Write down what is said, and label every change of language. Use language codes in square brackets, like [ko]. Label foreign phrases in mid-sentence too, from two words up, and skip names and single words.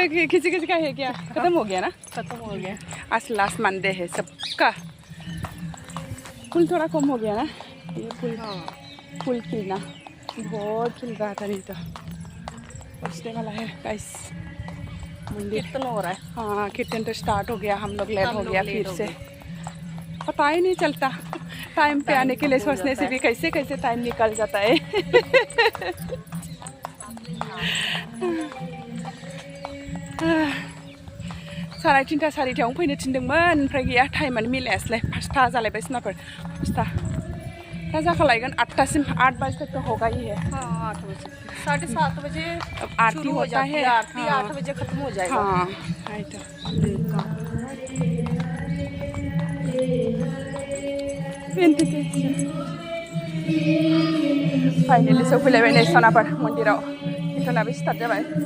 [hi] किसी किसी का है क्या ख़त्म हो गया ना ख़त्म हो गया आज लास्ट मंडे है सबका फूल थोड़ा कम हो गया ना ये फूल खिलना बहुत खिल रहा था नहीं तो उसने वाला है गाइस मंदिर कीर्तन हो रहा है हाँ कीर्तन तो स्टार्ट हो गया हम लोग लेट हो गया फिर से पता ही नहीं चलता टाइम पे आने के लिए सोचने से भी कैसे कैसे टाइम निकल जाता है [brx] साराय 3टा 4टायावनो फैनो थिनदोंमोन ओमफ्राय गैया टाइमानो मिलायासैलाय 5टा जालायबाय सोनाफोर 5टा दा जाखालायगोन 8टासिम 8 [hi] बजे तक तो होगा ही है हाँ 8 बजे 7:30 बजे आरती होता है आरती 8 बजे खत्म हो जाएगा हाँ [brx] फाइनली सफैलायबाय नै सनाफोर मन्दिराव कीर्तनाबो स्टार्ट जाबाय